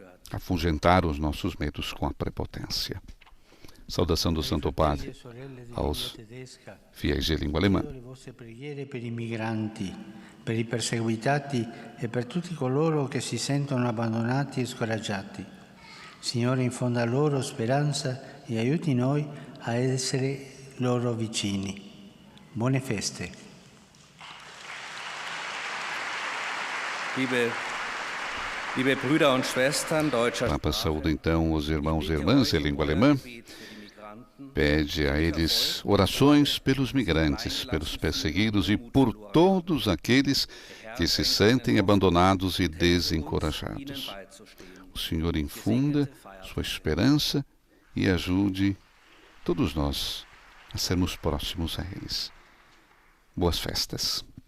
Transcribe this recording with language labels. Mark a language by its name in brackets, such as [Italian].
[Portuguese] Afugentar os nossos medos com a prepotência. Saudação do Santo Padre aos fiéis de língua alemã. [Italian] Per i migranti, per i perseguitati e per tutti coloro che si sentono abbandonati e scoraggiati. Signore, infonda loro speranza e aiuti noi a essere loro vicini. Buone feste. [German] Liebe Brüder und Schwestern deutscher [Portuguese] Papa saúda então os irmãos e irmãs em língua alemã. Pede a eles orações pelos migrantes, pelos perseguidos e por todos aqueles que se sentem abandonados e desencorajados. O Senhor infunda sua esperança e ajude todos nós a sermos próximos a eles. Boas festas.